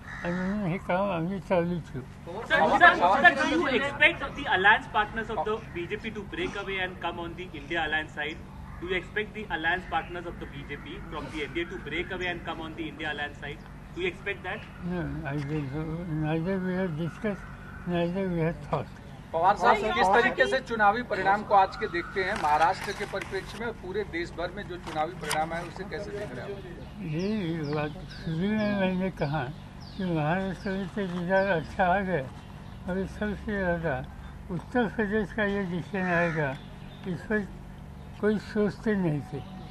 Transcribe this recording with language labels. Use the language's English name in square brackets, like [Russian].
[Marathi] आणि म्हणून हे काम आम्ही चालू ठेवू. [English] Sir, do you expect the alliance partners of the BJP to break away and come on the India alliance side? Do you expect the alliance partners of the BJP from the NDA to break away and come on the India alliance side? Do you expect that? No, neither we have discussed, neither we have thought. [Hindi] Pawar साहब किस तरीके से चुनावी परिणाम को आज के देखते हैं महाराष्ट्र के परिप्रेक्ष्य में और पूरे देश भर में जो चुनावी परिणाम है उसे कैसे देख रहे हो? ये बात शुरू में मैंने कहा कि महाराष्ट्र में तो रिजल्ट अच्छा आ गया और सबसे ज़्यादा उत्तर प्रदेश का ये डिसीजन आएगा इस पर कोई सोचते नहीं थे.